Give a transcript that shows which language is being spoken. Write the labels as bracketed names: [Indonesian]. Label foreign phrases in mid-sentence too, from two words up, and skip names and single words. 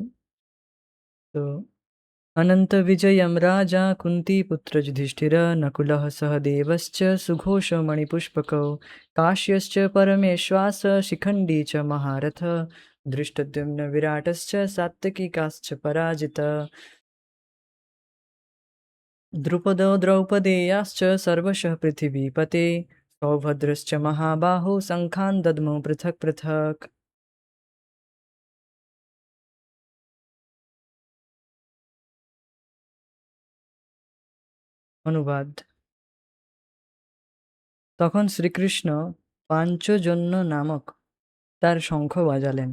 [Sanskrit] तो अनन्तविजयं राजा कुन्तीपुत्र युधिष्ठिर नकुलः सह देवश्च सुघोषमणिपुष्पकौ काश्यश्च परमेश्वास शिखण्डी च महारथ धृष्टद्युम्न विराटश्च सात्विकीकाश्च पराजिता द्रुपदो द्रौपदेयाश्च सर्वशः पृथिवीपते सौभद्रश्च महाबाहो शङ्खान् दद्मो पृथक् पृथक्। [Bangla] অনুবাদ। তখন শ্রীকৃষ্ণ পাঞ্চজন্য নামক তার শঙ্খ বাজালেন।